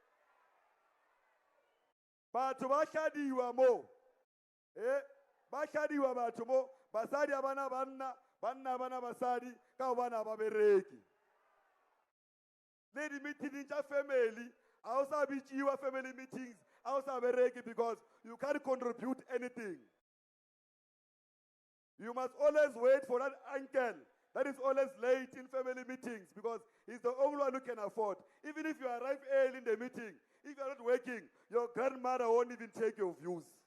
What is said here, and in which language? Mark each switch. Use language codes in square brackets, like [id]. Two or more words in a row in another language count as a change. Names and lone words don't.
[nso] Batho ba hladiwa mo. Ba hladiwa batho mo, basadi a bana banna, banna bana basadi ka gobana ba bereki. Le di-meeting tša family, a o sa bitšiwa [en] family meetings, [nso] a o sa bereki [en] because you can't contribute anything. You must always wait for that uncle that is always late in family meetings because he's the only one who can afford. Even if you arrive early in the meeting, if you're not working, your grandmother won't even take your views.